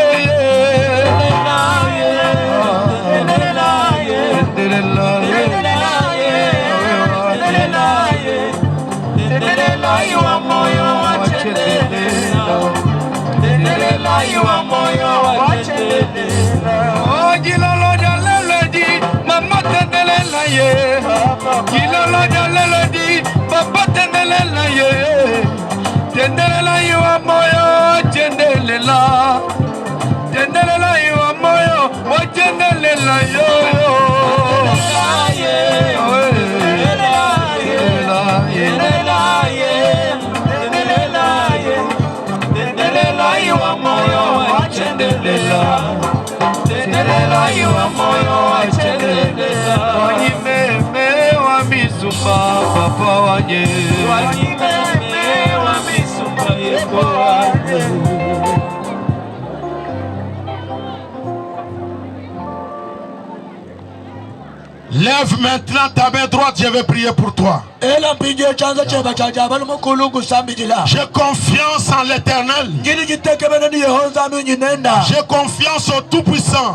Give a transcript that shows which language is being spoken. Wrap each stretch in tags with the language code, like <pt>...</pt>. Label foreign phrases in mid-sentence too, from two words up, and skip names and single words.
<lu>Tendelela yuwa moyo wa chendelela. Tendelela yuwa moyo wa chendelela. Oh jilolo jaleledi mama tendelela ye. Jilolo jaleledi papa tendelela ye. Tendelela yuwa moyo chendelela. Tendelela yuwa moyo wa chendelela yo. Tendelela yuwa moyo wa chendelela. Wanyimeme wa misumba papa wanye. Wanyimeme wa misumba yeko wanye.</lu> <fr>Lève maintenant ta main droite, je vais prier pour toi. J'ai confiance en l'Éternel. J'ai confiance au Tout-Puissant.</fr>